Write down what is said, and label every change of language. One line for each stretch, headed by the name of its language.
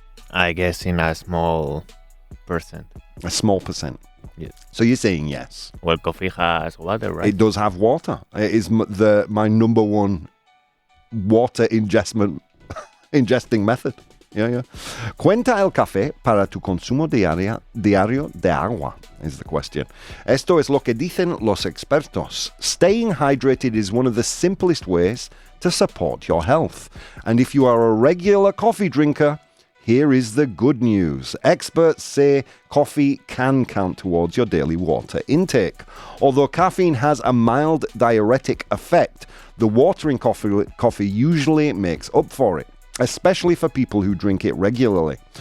English: I guess in a small percent. A small percent? Yes. So you're saying yes? Well, coffee has water, right? It does have water. It is my number one water ingesting method. Yeah.
Spanish: ¿Cuenta el café para tu consumo diario de agua?
English: Is the question.
Spanish: Esto es lo que dicen los expertos.
English: Staying hydrated is one of the simplest ways to support your health. And if you are a regular coffee drinker, here is the good news. Experts say coffee can count towards your daily water intake. Although caffeine has a mild diuretic effect, the water in coffee usually makes up for it, especially for people who drink it regularly.